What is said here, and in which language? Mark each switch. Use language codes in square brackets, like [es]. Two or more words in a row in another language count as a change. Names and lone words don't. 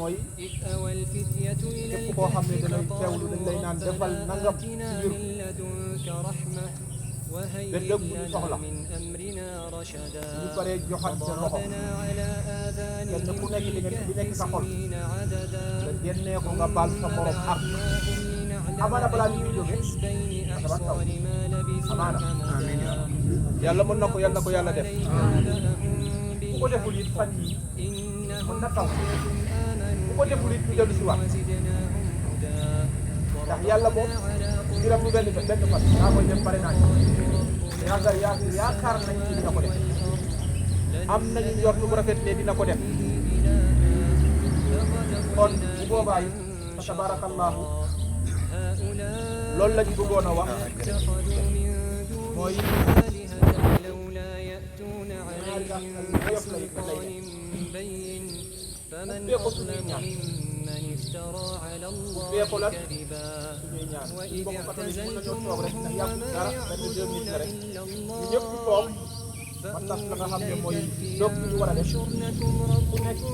[ar] إذ أوى الفتية إلى الكهف فقالوا ربنا آتنا من لدنك رحمة وهيئ لنا من أمرنا رشدا وضربنا على آذانهم في الكهف سنين عددا وجعلناهم لنعلم حزبين أحصى لما لبثوا أمدا [wo] yàlla mën na ko yàlla ko yàlla def bu ko deful it fan yi mën na taw bu ko deful it ñu dellu si waat ndax yàlla moom mbiram du benn fan daa koy def pare naa yaakaar nañ ci dina ko def am nañu njort bu rafet ne dina ko def kon bu boobaa it fa tabarakallahu loolu lañ bëggoon a wax mooy [ar] لولا يأتون عليهم بسلطان بين فمن أظلم ممن افترى على الله كذبا وإذ اعتزلتموهم وما يعبدون إلا الله فأووا إلى الكهف ينشرنكم ربكم